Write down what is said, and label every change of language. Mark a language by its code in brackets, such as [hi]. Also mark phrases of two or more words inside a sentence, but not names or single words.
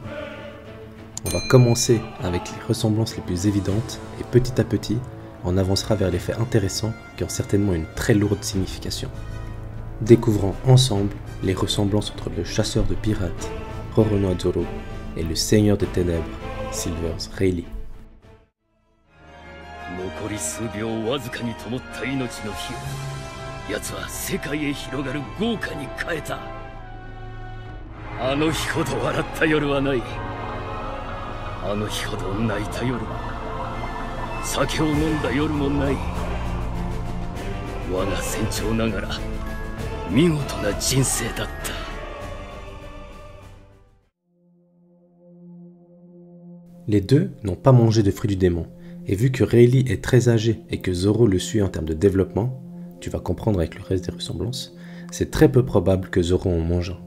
[fr] On va commencer avec les ressemblances les plus évidentes et petit à petit, on avancera vers les faits intéressants qui ont certainement une très lourde signification. Découvrons ensemble les ressemblances entre le chasseur de pirates, Roronoa Zoro, et le seigneur des ténèbres, Silvers Rayleigh. [ja] 残り数秒わずかに灯った命の火を奴は世界へ広がる豪華に変えた。あの日ほど笑った夜はない。あの日ほど泣いた夜も酒を飲んだ夜もない。我が船長ながら見事な人生だった。 [fr] Les deux n'ont pas mangé de fruits du démon, et vu que Rayleigh est très âgé et que Zoro le suit en termes de développement, tu vas comprendre avec le reste des ressemblances, c'est très peu probable que Zoro en mange un.